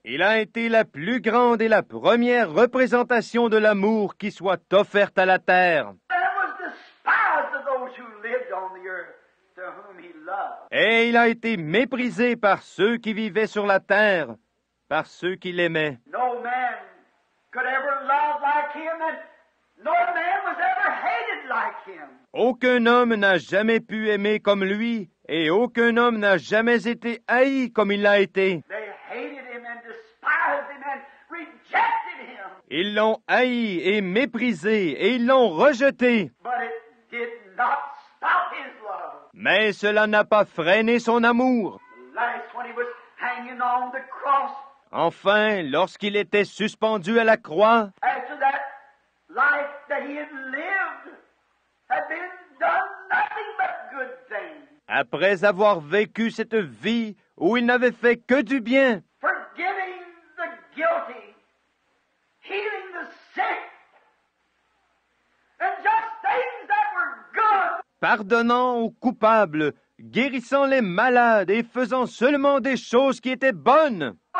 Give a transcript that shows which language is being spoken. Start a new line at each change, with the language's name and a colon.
French: Il a été la plus grande et la première représentation de l'amour qui soit offerte à la terre.
English: And was despised of those who lived on the earth, to whom he loved.
French: Et il a été méprisé par ceux qui vivaient sur la terre, par ceux qui l'aimaient.
English: No man could ever love like him, and no man was ever hated like him.
French: Aucun homme n'a jamais pu aimer comme lui, et aucun homme n'a jamais été haï comme il l'a été.
English: They hated him and despised him and rejected him.
French: Ils l'ont haï et méprisé, et ils l'ont rejeté.
English: But it did not stop his love.
French: Mais cela n'a pas freiné son amour.
English: Last, when he was hanging on the cross,
French: Enfin, lorsqu'il était suspendu à la croix,
English: after that life that he had lived had been done nothing but good things.
French: après avoir vécu cette vie où il n'avait fait que du bien,
English: Forgiving the guilty, healing the sick, and just things that were good.
French: pardonnant aux coupables, guérissant les malades et faisant seulement des choses qui étaient bonnes.